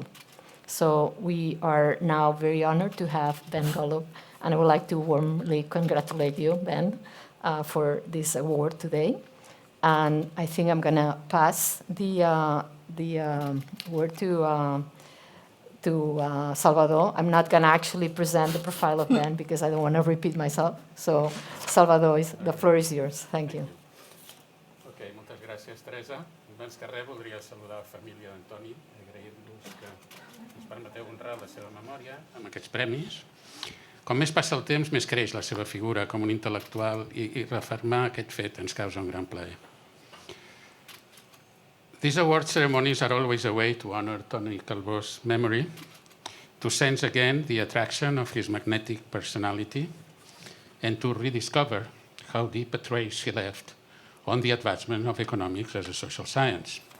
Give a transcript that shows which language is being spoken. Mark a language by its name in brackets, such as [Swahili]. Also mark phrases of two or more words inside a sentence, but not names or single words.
[English] So we are now very honored to have Ben Golub, and I would like to warmly congratulate you, Ben, for this award today. And I think I'm going to pass the word to Salvador. I'm not going to actually present the profile of Ben because I don't want to repeat myself. So, Salvador, the floor is yours. Thank you. [Catalan] Okay, moltes gràcies, Teresa. Abans que res, voldria saludar la família d'Antoni, agraint-vos que ens permeteu honrar la seva memòria amb aquests premis. Com més passa el temps, més creix la seva figura com un intel·lectual i refermar aquest fet ens causa un gran plaer. [English] These award ceremonies are always a way to honor Antoni Calvó's memory, to sense again the attraction of his magnetic personality, and to rediscover how deep a trace he left on the advancement of economics as a social science.